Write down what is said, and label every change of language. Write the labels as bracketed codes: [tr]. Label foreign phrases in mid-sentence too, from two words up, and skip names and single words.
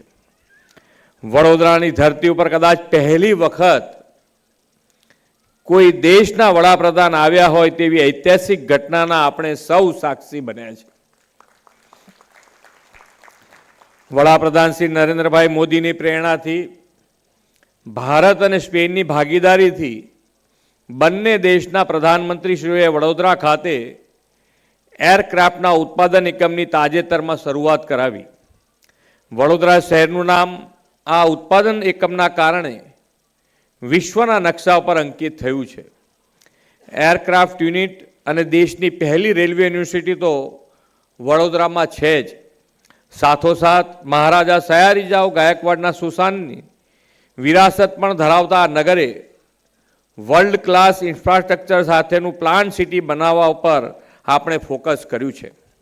[gu] વડોદરાની ધરતી પર કદાચ પહેલી વખત કોઈ દેશના વડાપ્રધાન આવ્યા હોય તેવી ઐતિહાસિક ઘટનાના આપણે સૌ સાક્ષી બન્યા છે। વડાપ્રધાન શ્રી નરેન્દ્રભાઈ મોદીની પ્રેરણાથી ભારત અને સ્પેનની ભાગીદારીથી બંને દેશના પ્રધાનમંત્રીશ્રીઓએ વડોદરા ખાતે એરક્રાફ્ટના ઉત્પાદન એકમની તાજેતરમાં શરૂઆત કરાવી। વડોદરા શહેરનું નામ આ ઉત્પાદન એકમના કારણે વિશ્વના નકશા પર અંકિત થયું છે। [en] aircraft unit [gu] અને દેશની પહેલી [en] railway university [gu] તો વડોદરામાં છે જ। સાથોસાથ મહારાજા સયાજીરાવ ગાયકવાડના સુશાનની વિરાસત પણ ધરાવતા નગરે [en] world class infrastructure [gu] સાથેનું [en] plant city [gu] બનાવવા ઉપર આપણે ફોકસ કર્યું છે.